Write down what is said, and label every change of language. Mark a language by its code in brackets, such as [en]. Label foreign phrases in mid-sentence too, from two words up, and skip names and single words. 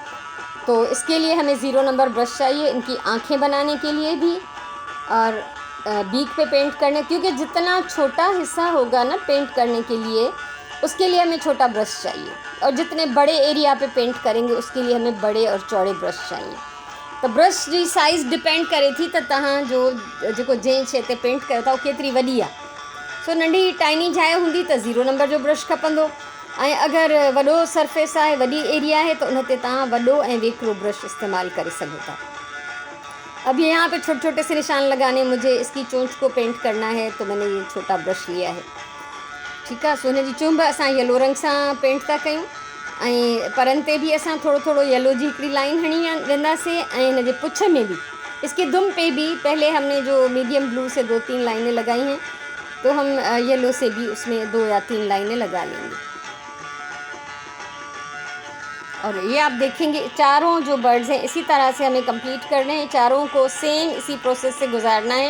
[hi] तो इसके लिए हमें 0 नंबर ब्रश चाहिए, इनकी आँखें बनाने के लिए भी, और बीक पे पेंट करने, क्योंकि जितना छोटा हिस्सा होगा ना पेंट करने के लिए, उसके लिए हमें छोटा ब्रश चाहिए, और जितने बड़े एरिया पे पेंट करेंगे उसके लिए हमें बड़े और चौड़े ब्रश चाहिए। [sd] तो ब्रश जी साइज़ डिपेंड करे थी त तव्हां जो जेको जंहिं शइ ते पेंट कयो था वो केतिरी वॾी आहे। सो नंढी टाइनी जाइ हूंदी त 0 नंबर जो ब्रश खपंदो, ऐं अगरि वॾो सरफेस आहे, वॾी एरिया आहे, तो उन ते तव्हां वॾो ऐं वेकरो ब्रश इस्तेमाल करे सघो था। [hi] अब ये यहाँ पे छोटे छोटे से निशान लगाने, मुझे इसकी चोंच को पेंट करना है, तो मैंने ये छोटा ब्रश लिया है। ठीक है। [sd] सो हिनजी चुंभ असां येलो रंग सां पेंट था कयूं, ऐं परनि ते भी असां थोड़ो थोड़ो येलो जी हिकिड़ी लाइन हणी वेंदासीं, ऐं हिनजे पुछ में भी, [hi] इसके दुम पे भी पहले हमने जो मीडियम ब्लू से 2-3 लाइनें लगाई हैं, तो हम येलो से भी उसमें 2 या 3 लाइनें लगा लेंगे। और ये आप देखेंगे चारों जो बर्ड्स हैं इसी तरह से हमें कंप्लीट करने हैं, चारों को सेम इसी प्रोसेस से गुजारना है।